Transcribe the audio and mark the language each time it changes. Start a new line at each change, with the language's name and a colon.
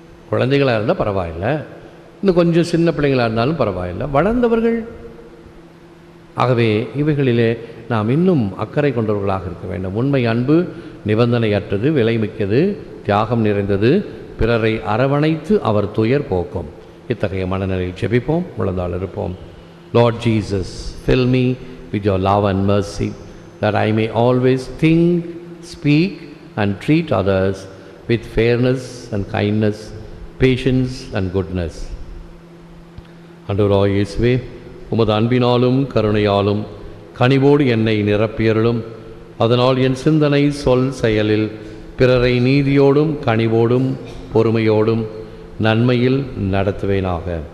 Tamil: குழந்தைகளாக இருந்தால் பரவாயில்லை, இன்னும் கொஞ்சம் சின்ன பிள்ளைங்களாக இருந்தாலும் பரவாயில்லை, வளர்ந்தவர்கள். ஆகவே இவைகளிலே நாம் இன்னும் அக்கறை கொண்டவர்களாக இருக்க வேண்டும். உண்மை அன்பு நிபந்தனையற்றது, விலைமிக்கது, தியாகம் நிறைந்தது, பிறரை அரவணைத்து அவர் துயர் போக்கும். இத்தகைய மனநிலையில் ஜெபிப்போம், முழந்தாள் இருப்போம்.
English: Lord Jesus, fill me with your love and mercy, that I may always think, speak and treat others with fairness and kindness, patience and goodness.
Tamil: ஆண்டவராகிய இயேசுவே, உமது அன்பினாலும் கருணையாலும் கனிவோடு என்னை நிரப்பியருளும். அதனால் என் சிந்தனை, சொல், செயலில் பிறரை நீதியோடும் கனிவோடும் பொறுமையோடும் நன்மையில் நடத்துவேனாக.